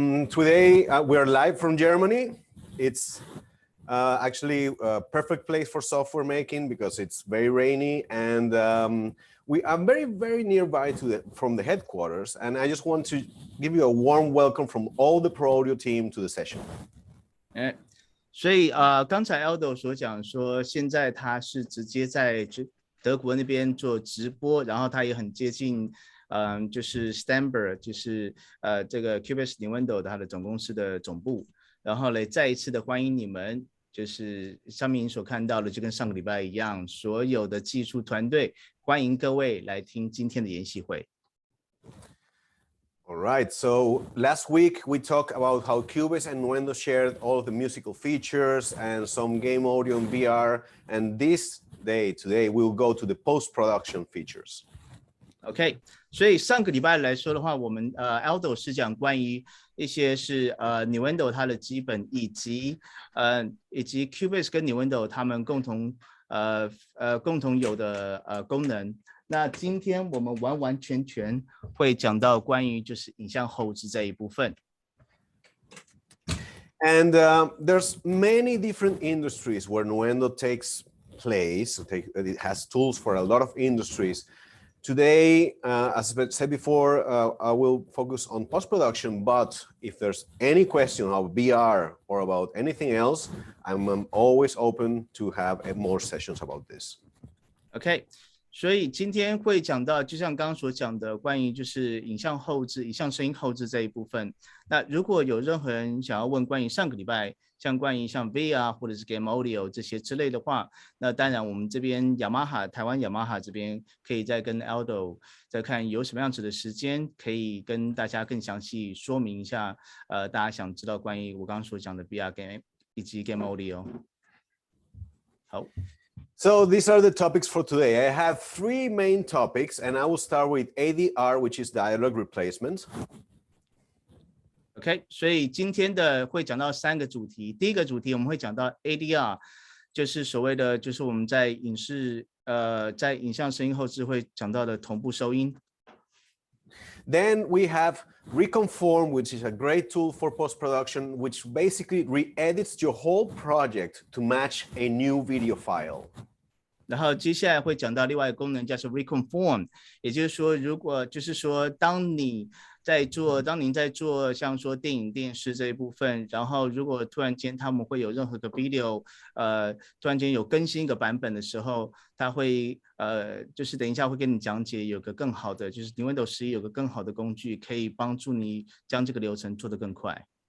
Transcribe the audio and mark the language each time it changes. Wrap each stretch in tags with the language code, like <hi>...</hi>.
<en>Today, we are live from Germany. It's Actually, perfect place for software making because it's very rainy, and I'm very nearby from the headquarters, and I just want to give you a warm welcome from all the Pro Audio team to the session.</en> <zh>所以刚才 Aldo 所讲说，现在他是直接在德国那边做直播，然后他也很接近，就是 Steinberg， 就是这个 Cubase Nuendo 他的总公司的总部，然后呢，再一次的欢迎你们，就是上面所看到的，就跟上个礼拜一样，所有的技术团队，欢迎各位来听今天的研习会。</zh> <en>All right, so last week we talked about how Cubase and Nuendo shared all of the musical features and some game audio and VR, and today we'll go to the post-production features.</en> <zh>OK， 所以上个礼拜来说的话，我们Aldo 是讲关于一些是Nuendo 它的基本，以及 Cubase 跟 Nuendo 他们共同有的功能。那今天我们完完全全会讲到关于就是影像后置这一部分。</zh> <en>And there's many different industries where Nuendo takes place. It has tools for a lot of industries. Today, as I said before, I will focus on post-production, but if there's any question about VR or about anything else, I'm always open to have more sessions about this. OK。</en> <zh>所以今天会讲到，就像刚刚所讲的，关于就是影像后置、影像声音后置这一部分。那如果有任何人想要问关于上个礼拜，关于像 VR 或者是 Game Audio 这些之类的话，那当然我们这边台湾雅马哈这边可以再跟 Aldo 再看有什么样子的时间，可以跟大家更详细说明一下。大家想知道关于我刚刚所讲的 VR Game 以及 Game Audio。好。</zh> <en>So these are the topics for today. I have 3 main topics, and I will start with ADR, which is dialogue replacement.</en> <zh>OK， 所以今天的会讲到3个主题。第一个主题我们会讲到 ADR， 就是所谓的就是我们在在影像声音后置会讲到的同步收音。</zh> <en>Then we have Reconform, which is a great tool for post-production, which basically re-edits your whole project to match a new video file.</en> <zh>然后接下来会讲到另外一个功能，叫做 Reconform， 也就是说，如果就是说，当您在做像说电影、电视这一部分，然后如果突然间他们会有任何的 video， 突然间有更新一个版本的时候，他会就是等一下会跟你讲解，有个更好的，就是 Nuendo 11有个更好的工具，可以帮助你将这个流程做得更快。</zh>